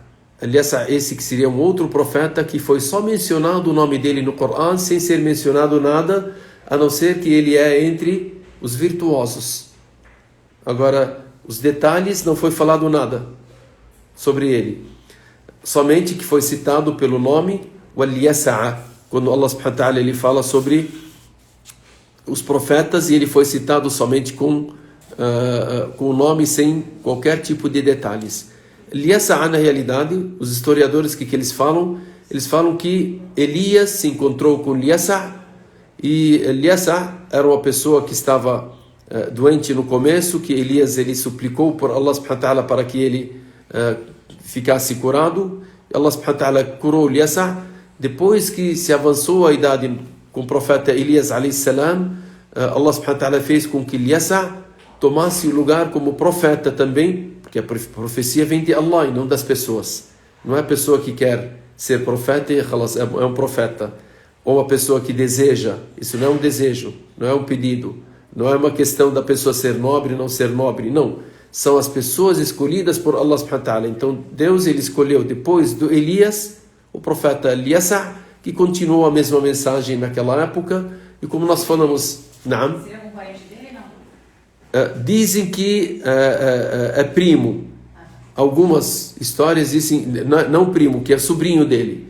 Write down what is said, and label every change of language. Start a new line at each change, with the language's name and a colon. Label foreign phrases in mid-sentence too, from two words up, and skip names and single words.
Portuguese: Al-Yasa', esse que seria um outro profeta, que foi só mencionado o nome dele no Corão, sem ser mencionado nada, a não ser que ele é entre os virtuosos. Agora, os detalhes, não foi falado nada sobre ele. Somente que foi citado pelo nome, o Al-Yasa', quando
Arabic: الله سبحانه وتعالى
Portuguese: ele fala sobre os profetas, e ele foi citado somente com o nome, sem qualquer tipo de detalhes. Al-Yasa', na realidade, os historiadores que eles falam que Elias se encontrou com Al-Yasa', e Al-Yasa' era uma pessoa que estava doente no começo, que Elias ele suplicou por
Arabic: الله سبحانه وتعالى
Portuguese: para que ele ficasse curado.
Arabic: الله سبحانه وتعالى
Portuguese: curou Al-Yasa'. Depois que se avançou a idade com o profeta Elias a.s.,
Arabic: الله سبحانه وتعالى
Portuguese: fez com que Al-Yasa' tomasse o lugar como profeta também, porque a profecia vem de Allah e não das pessoas. Não é a pessoa que quer ser profeta e é um profeta, ou a pessoa que deseja. Isso não é um desejo, não é um pedido, não é uma questão da pessoa ser nobre ou não ser nobre, não. São as pessoas escolhidas por
Arabic: الله سبحانه وتعالى.
Portuguese: Então Deus ele escolheu depois do Elias o profeta Al-Yasa', que continuou a mesma mensagem naquela época. E como nós falamos, Naam, dizem que é primo. Algumas histórias dizem, não primo, que é sobrinho dele.